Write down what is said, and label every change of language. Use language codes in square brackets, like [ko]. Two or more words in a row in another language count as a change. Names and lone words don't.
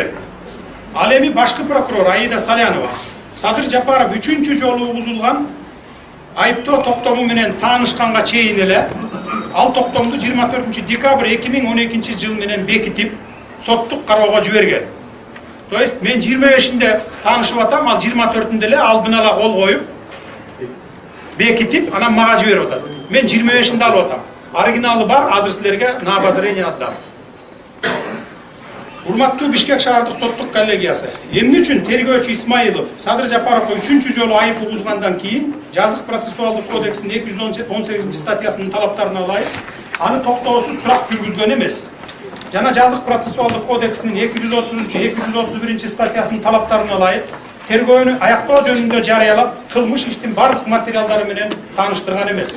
[ky] Ал эми башкы прокурор Аида Салянова Садыр Жапаров 3-чү жолу угузулган айыптоо токтому менен таанышканга чейин эле ал токтомду 24 декабрь 2012 жыл менен бекитип, соттук кароого жиберген. [ru] То есть [ky] мен 25-inde таанышып атам, ал 24-inde эле алдын ала кол коюп, бекитип, анан мага жиберип атат. Мен 25-inde алып атам. Оригиналы бар, азыр силерге [ru] на обозрение отдам. [ky] Урматтуу Бишкек шаардык соттук коллегиясы. Эмне үчүн тергөөчү Исмаилов Садыр Жапаровго 3-чү жолу айып угузгандан кийин Жазык процессуалдык кодексинин 218-статьясынын талаптарына ылайык аны токтоосуз сурак жүргүзгөн эмес. Жана Жазык процессуалдык кодексинин 230-231-статьясынын талаптарына ылайык тергөөнү аяктоо жөнүндө жарыялап, кылмыш иштин бардык материалдары менен тааныштырган эмес.